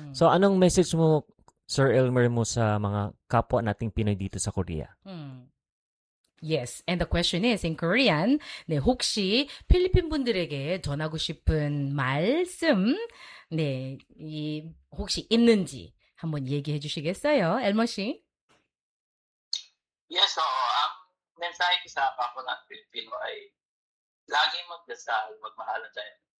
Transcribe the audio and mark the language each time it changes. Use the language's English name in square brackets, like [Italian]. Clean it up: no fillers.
[Filipino] So, anong message mo, Sir Elmer, mo sa mga kapwa nating Pinoy dito sa Korea? [English] Yes, and the question is in Korean. [Korean] 네, 혹시 필리핀 분들에게 전하고 싶은 말씀, 네, 이 혹시 있는지 한번 얘기해 주시겠어요? 엘머 씨? [Filipino] Yes, so, ang mensahe ko sa kapatid Pilipino ay lagi magdasal, magmahalan tayo.